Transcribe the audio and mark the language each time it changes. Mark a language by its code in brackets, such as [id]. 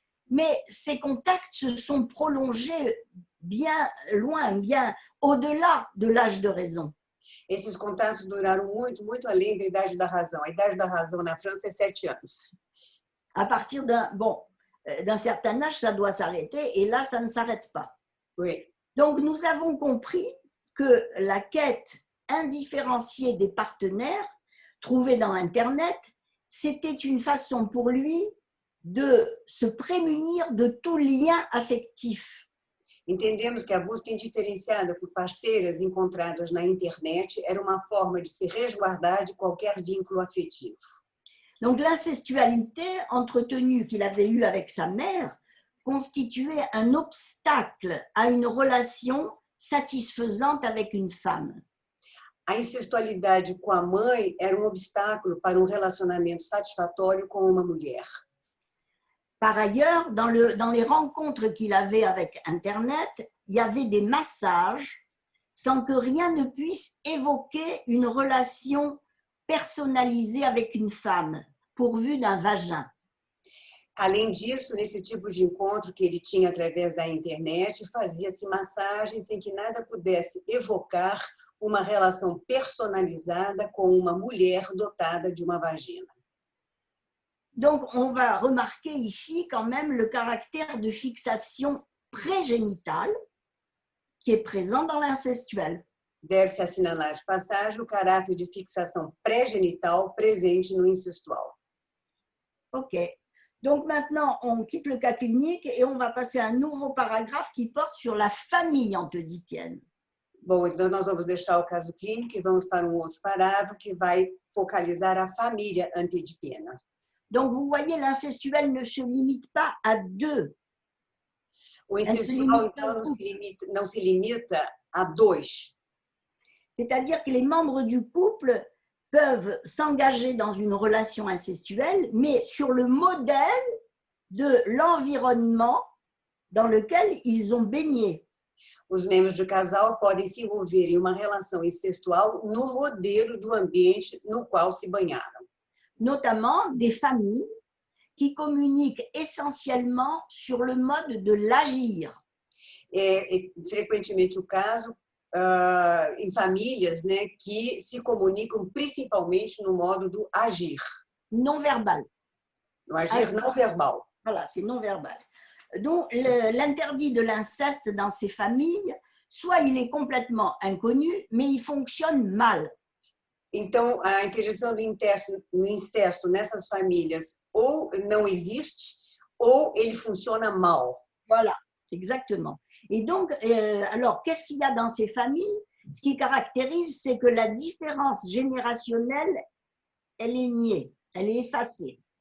[fr] Mais ces contacts se sont prolongés bien loin, bien au-delà de l'âge de raison. [pt] Esses contatos duraram muito, muito além da idade da razão. A idade da razão na França é 7 anos. [fr] À partir d'un certain âge, ça doit s'arrêter, et là, ça ne s'arrête pas. Oui. Donc, nous avons compris que la quête indifférenciée des partenaires trouvés dans Internet, c'était une façon pour lui de se prémunir de tout lien affectif. [pt] Entendemos que a busca indiferenciada por parceiras encontradas na internet era uma forma de se resguardar de qualquer vínculo afetivo. [fr] Donc l'incestualité entretenue qu'il avait eue avec sa mère constituait un obstacle à une relation satisfaisante avec une femme. [pt] A incestualidade com a mãe era um obstáculo para um relacionamento satisfatório com uma mulher. [fr] Par ailleurs, dans les rencontres qu'il avait avec Internet, il y avait des massages sans que rien ne puisse évoquer une relation personnalisée avec une femme, pourvue d'un vagin. [pt] Além disso, nesse tipo de encontro que ele tinha através da internet, fazia-se massagem sem que nada pudesse evocar uma relação personalizada com uma mulher dotada de uma vagina. [fr] Donc, on va remarquer ici quand même le caractère de fixation prégénitale qui est présent dans l'incestuel. [pt] Deve-se assinalar de passagem o caráter de fixação pré-genital presente no incestual. Ok. [fr] Donc maintenant, on quitte le cas clinique et on va passer à un nouveau paragraphe qui porte sur la famille antedipienne. [pt] Bom, então nós vamos deixar o caso clínico e vamos para um outro parágrafo que vai focalizar a família antedipiana. [fr] Donc vous voyez, l'incestuel ne se limite pas à deux. [pt] O incestual, então, não se limita a dois. [fr] C'est-à-dire que les membres du couple peuvent s'engager dans une relation incestuelle, mais sur le modèle de l'environnement dans lequel ils ont baigné. [pt] Os membros do casal podem se envolver em uma relação incestual no modelo do ambiente no qual se banharam. [fr] Notamment des familles qui communiquent essentiellement sur le mode de l'agir. [pt] É frequentemente o caso em famílias, né, que se comunicam principalmente no modo do agir. [fr] Non verbal. [pt] No agir não verbal. [fr] Voilà, c'est non verbal. Donc, l'interdit de l'inceste dans ces familles, soit il est complètement inconnu, mais il fonctionne mal. [pt] Então, a interdição do incesto nessas famílias ou não existe, ou ele funciona mal. [fr] Voilà, exactement. Et donc, alors, qu'est-ce qu'il y a dans ces familles? Ce qui caractérise, c'est que la différence générationnelle, elle est niée, elle est effacée.